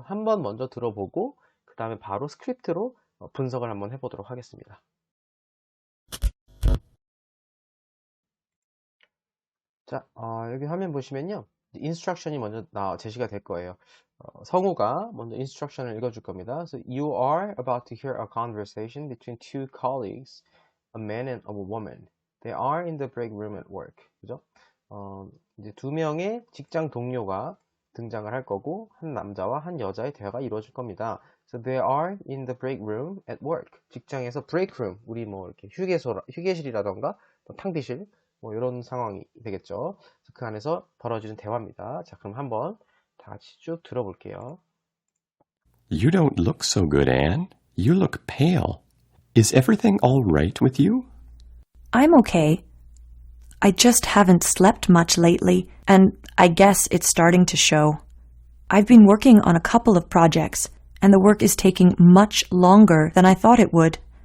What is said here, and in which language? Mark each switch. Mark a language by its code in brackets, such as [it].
[ko] 한번 먼저 들어보고 그 다음에 바로 스크립트로 분석을 한번 해보도록 하겠습니다. 자, 여기 화면 보시면요. 인스트럭션이 먼저 제시가 될 거예요. 성우가 먼저 인스트럭션을 읽어줄 겁니다. [en] So you are about to hear a conversation between two colleagues, a man and a woman. They are in the break room at work. [ko] 그죠? 이제 두 명의 직장 동료가 등장을 할 거고 한 남자와 한 여자의 대화가 이루어질 겁니다. [en] So they are in the break room at work. [ko] 직장에서 break room, 우리 뭐 이렇게 휴게실이라던가 탕비실 뭐 이런 상황이 되겠죠. 그 안에서 벌어지는 대화입니다. 자, 그럼 한번 다 같이 쭉 들어볼게요. [en] You don't look so good, Anne. You look pale. Is everything all right with you? I'm okay. I just haven't slept much lately, and I guess it's starting to show. I've been working on a couple of projects, and the work is taking much longer than I thought it would.